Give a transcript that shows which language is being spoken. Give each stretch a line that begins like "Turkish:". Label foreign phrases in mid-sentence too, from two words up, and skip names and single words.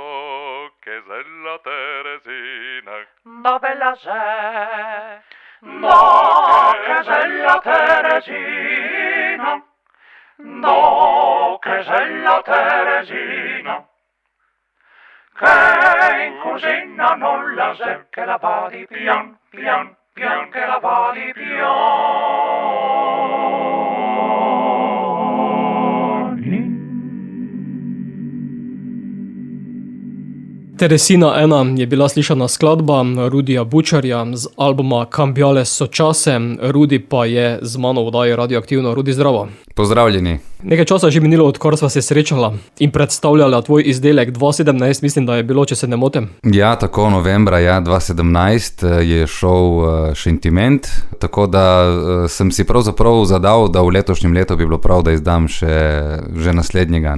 Italian: No bella che bella Teresina, no che bella Teresina, che in cucina non la c'è, che la va di pian, pian, pian, che la va di pian.
Slovenian: Teresina 1 je bila slišana skladba Rudija Bučarja z albuma Cambiale so čase. Rudi pa je z mano v oddaji Radioaktivno. Rudi, zdravo. Pozdravljeni. Nekaj časa že minilo, odkar sva se srečala in predstavljala tvoj izdelek 2017, mislim, da je bilo, če se ne motim. Ja, tako novembra 2017 je šel Sentiment, tako da sem si pravzaprav zadal, da v letošnjem letu bi bilo prav, da izdam že naslednjega.